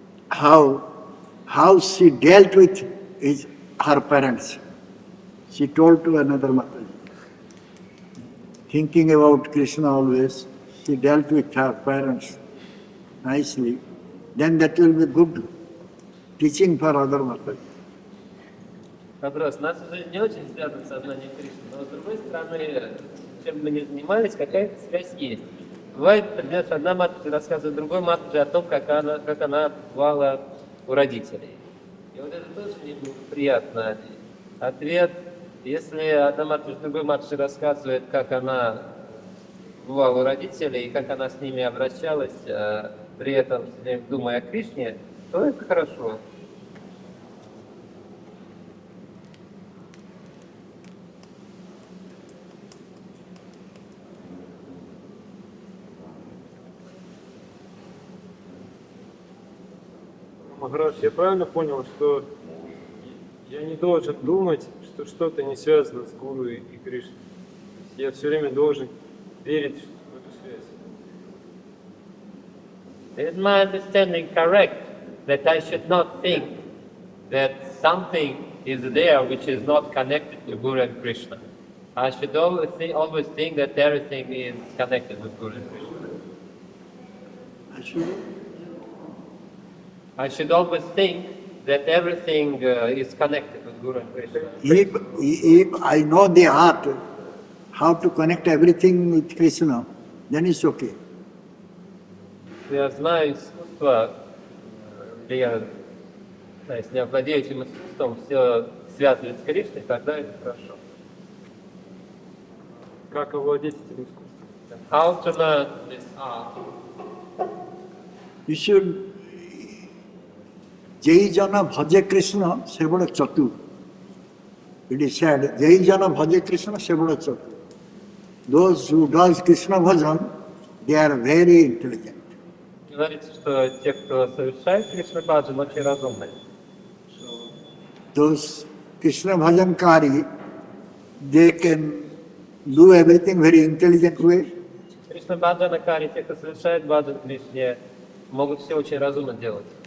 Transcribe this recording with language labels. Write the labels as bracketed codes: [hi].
[en] How she dealt with her parents. She told to another Mataji. Thinking about Krishna always, she dealt with her parents. nicely, then that will be good teaching for other workers. [ru] Вопрос. Нас уже не очень связано с сознанием Кришны, но с другой стороны, чем бы мы ни занимались, какая-то связь есть. Бывает, например, что одна матушка рассказывает другой матушке о том, как она бывала у родителей. И вот это тоже неприятно. Ответ, если одна матушка другой матушке рассказывает, как она бывала у родителей и как она с ними обращалась, при этом думая о Кришне, то это хорошо. Махарадж, я правильно понял, что я не должен думать, что что-то не связано с Гуру и Кришной? Я все время должен верить в эту связь. [en] Is my understanding correct that I should not think that something is there which is not connected to Guru and Krishna? I should always think that everything is connected with Guru and Krishna. I should always think that everything is connected with Guru and Krishna. If I know the art, how to connect everything with Krishna, then it's okay. [ru] Я знаю искусство, если я владею этим искусством, все связывать с Кришной, тогда это хорошо. Как овладеть этим искусством? [en] How to learn this art? You should [bn] Jai Jana Bhaja Krishna Sebada Chatu. [en] It is said, [bn] Jai Jana Bhaja Krishna Sebada Chatu. [en] Those who does Krishna Bhajan, they are very intelligent. [ru] Говорится, что те, кто совершает Кришна Баджан, очень разумные. [en] Those Krishna Bhajankari, they can do everything very intelligent way. [ru] Кришна Баджанакари, те, кто совершает Баджан Кришне, могут все очень разумно делать.